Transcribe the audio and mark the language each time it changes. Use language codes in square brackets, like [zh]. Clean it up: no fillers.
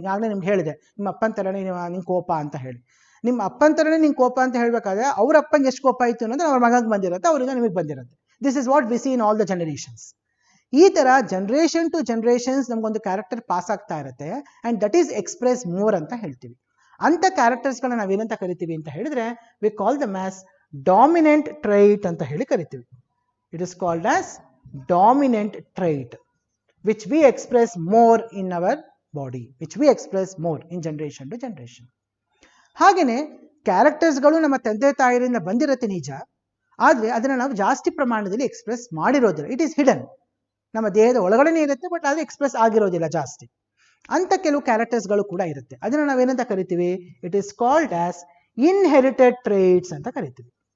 [kn] ಈಗಾಗಲೇ ನಿಮ್ಗೆ ಹೇಳಿದೆ, ನಿಮ್ಮ ಅಪ್ಪನ ಥರನೇ ನಿಂಗೆ ಕೋಪ ಅಂತ ಹೇಳಿ. ನಿಮ್ಮ ಅಪ್ಪನ ಥರನೇ ನಿಂಗೆ ಕೋಪ ಅಂತ ಹೇಳಬೇಕಾದ್ರೆ ಅವ್ರ ಅಪ್ಪಂಗೆ ಎಷ್ಟು ಕೋಪ ಆಯಿತು ಅನ್ನೋದು ಅವ್ರ ಮಗಗೆ ಬಂದಿರುತ್ತೆ, ಅವ್ರಿಗೆ ನಿಮಗೆ ಬಂದಿರುತ್ತೆ. [en] This is what we see in all the generations. [kn] ಈ ಥರ ಜನರೇಷನ್ ಟು ಜನರೇಷನ್ಸ್ ನಮಗೊಂದು ಕ್ಯಾರೆಕ್ಟರ್ ಪಾಸ್ ಆಗ್ತಾ ಇರುತ್ತೆ [en] and that is express more [kn] ಅಂತ ಹೇಳ್ತೀವಿ. ಅಂಥ ಕ್ಯಾರೆಕ್ಟರ್ಸ್ಗಳನ್ನ ನಾವೇನಂತ ಕರಿತೀವಿ ಅಂತ ಹೇಳಿದ್ರೆ [en] we call them as dominant trait [kn] ಅಂತ ಹೇಳಿ ಕರಿತೀವಿ. It is called as dominant ಟ್ರೈಟ್ [en] which we express more in our body, which we express more in generation to generation. [kn] ಹಾಗೇನೆ ಕ್ಯಾರೆಕ್ಟರ್ಸ್ಗಳು ನಮ್ಮ ತಂದೆ ತಾಯಿರಿಂದ ಬಂದಿರುತ್ತೆ ನಿಜ, ಆದರೆ ಅದನ್ನು ನಾವು ಜಾಸ್ತಿ ಪ್ರಮಾಣದಲ್ಲಿ ಎಕ್ಸ್ಪ್ರೆಸ್ ಮಾಡಿರೋದಿಲ್ಲ. [en] it is hidden, [kn] ನಮ್ಮ ದೇಹದ ಒಳಗಡೆನೇ ಇರುತ್ತೆ, ಬಟ್ ಅದು ಎಕ್ಸ್ಪ್ರೆಸ್ ಆಗಿರೋದಿಲ್ಲ ಜಾಸ್ತಿ. ಅಂತ ಕೆಲವು ಕ್ಯಾರೆಕ್ಟರ್ಸ್ಗಳು ಕೂಡ ಇರುತ್ತೆ, ಅದನ್ನು ನಾವೇನಂತ ಕರಿತೀವಿ, [en] it is called as inherited traits [kn] ಅಂತ ಕರಿತೀವಿ.